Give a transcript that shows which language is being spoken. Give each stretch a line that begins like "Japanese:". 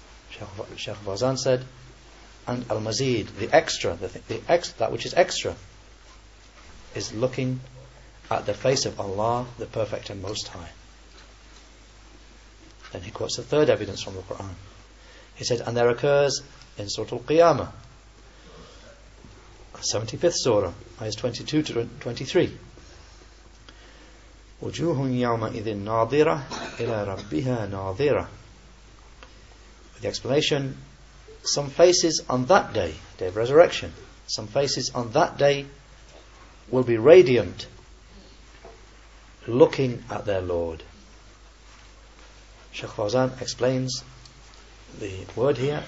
English: Shaykh Fawzan said, and al-mazid, the extra, that which is extra, is looking at the face of Allah, the Perfect and Most High. Then he quotes the third evidence from the Quran. He said, and there occurs in Surah Al-Qiyamah, 75th Surah, ayahs 22 to 23.
Arabic: وجوه يومئذ ناظرة إلى ربها ناظرة.
English: With the explanation, some faces on that day, day of resurrection, some faces on that day will be radiant, looking at their Lord. Shaykh Fawzan explains the word here.